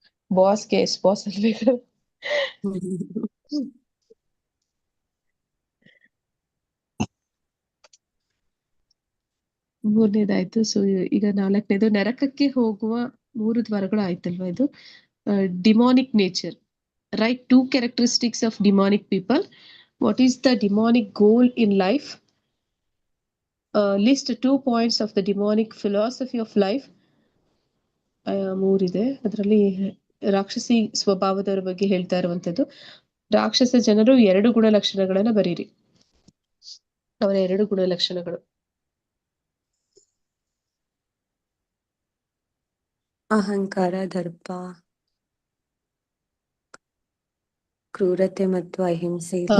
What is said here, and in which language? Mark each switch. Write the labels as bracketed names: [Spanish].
[Kannada] ಬಾಸ್ಗೆ boss ಅನ್ಬೇಕು. ಮೂರನೇದಾಯ್ತು. So ಈಗ 4ನೇದು ನರಕಕ್ಕೆ ಹೋಗುವ 3 ದ್ವಾರಗಳು ಆಯ್ತಲ್ವಾ? ಇದು ಡಿಮಾನಿಕ್ nature. [English] Write 2 characteristics of demonic people. What is the demonic goal in life? List 2 points of the demonic philosophy of life. [Kannada] 3 ಇದೆ. ಅದರಲ್ಲಿ ರಾಕ್ಷಸಿ ಸ್ವಭಾವದವರ ಬಗ್ಗೆ ಹೇಳ್ತಾ ಇರುವಂತದ್ದು. ರಾಕ್ಷಸ ಜನರು 2 ಗುಣಲಕ್ಷಣಗಳನ್ನ ಬರೀರಿ, ಅವರ 2 ಗುಣಲಕ್ಷಣಗಳು. ಅಹಂಕಾರ, ದರ್ಪ, ಕ್ರೂರತೆ ಮತ್ತು ಅಹಿಂಸೆ.